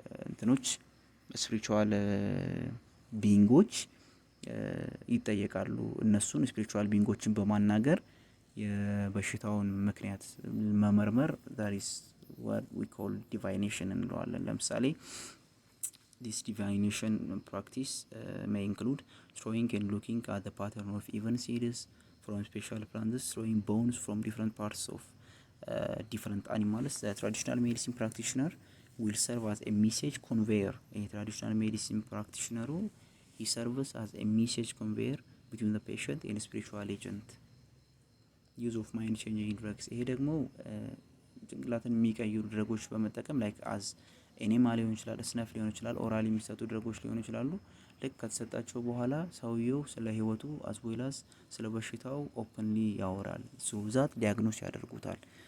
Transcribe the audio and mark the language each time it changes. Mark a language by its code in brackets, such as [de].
[am] እንትኖች ስፒሪቹዋል ቢንጎች ይጠየቃሉ። እነሱን ስፒሪቹዋል ቢንጎችን በማናገር የበሽታውን ምክንያት መመርመር [en] that is what we call divination [am] እንለዋለን። ለምሳሌ [en] this divination practice may include throwing and looking at the pattern of even seeds from special plants, throwing bones from different parts of different animals. The traditional medicine practitioner will serve as a message conveyor. A traditional medicine practitioner he serves as a message conveyor between the patient and spiritual agent. use of mind changing drugs [am] ይሄ ደግሞ ጭንቅላትን የሚቀይሩ ድረጎች በመጠቀም ላይክ አዝ ኤኔማ ሊሆን ይችላል ስነፍ ሊሆን ይችላል ኦራል የሚሰጡ ድረጎች ሊሆን ይችላሉ። ልክ ከተሰጣቸው በኋላ ሰውየው ስለ ህይወቱ አዝ ዌል አዝ ስለ በሽታው ኦፕንሊ ያወራል። ሶ ዛት ዲያግኖስ ያደርጉታል።